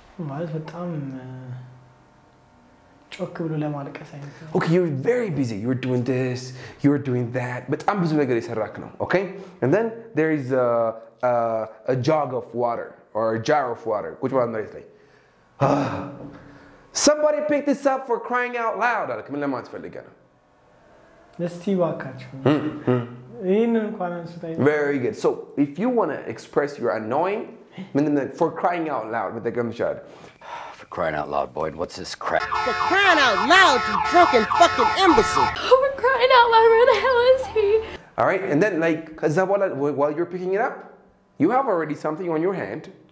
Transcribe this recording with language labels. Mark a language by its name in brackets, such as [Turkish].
[Amharic] ማለት በጣም ጮክ ብሎ ለማልቀስ አይነት ነው። [English] Okay, you're very busy. You're doing this, you're doing that. [Amharic] በጣም ብዙ ነገር እየሰራክ ነው. [English] Okay? And then there is a jug of water or a jar of water. Which one is it? Somebody pick this up for crying out loud. [Amharic] አልክ ምን ለማለት ፈልገህ ነው? እስቲ እባካችሁ ይሄንን እንኳን አንስታይ። [English] Very good. So, if you want to express your annoying for crying out loud [Amharic] መጠቀም ይችላል። [English] For crying out loud, Boyd, what's this crap? For crying out loud, you drunken fucking imbecile. For crying out loud, where the hell is he? All right, and then like, while you're picking it up, you have already something on your hand.